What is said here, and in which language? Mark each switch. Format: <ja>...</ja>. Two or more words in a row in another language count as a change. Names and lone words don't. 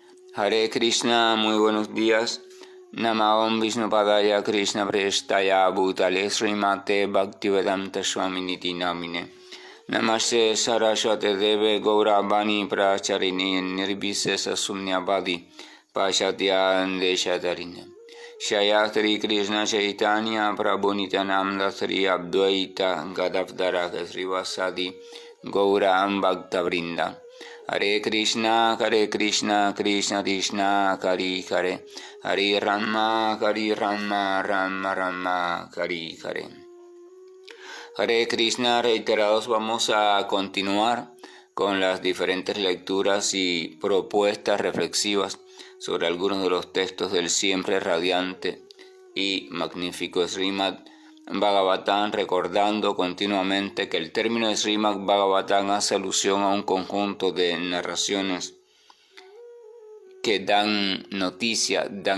<es>Hare Krishna, muy buenos días.</es> <sa>Namaste Vishnupadaya Krishna Prestaya Bhutale Srimate Bhaktivedanta Swaminiti Namine. Namaste Saraswate Deve Gauravani Pracharini Nirvisesa Sunyavadi Pashatya Deshatarine. Shayatri Krishna Chaitanya Prabhu Nityananda Sri Advaita Gadavdara Srivasadi Gauram Bhakta Vrinda. Hare Krishna, Krishna Krishna, Hare Hare, Hare Rama, Rama Rama, Hare Hare.</sa> <es>Hare Krishna, reiterados, vamos a continuar con las diferentes lecturas y propuestas reflexivas sobre algunos de los textos del siempre radiante y magnífico Srimad Bhagavatam, recordando continuamente que el término de Srimad Bhagavatam hace alusión a un conjunto de narraciones que dan noticia, dan</es>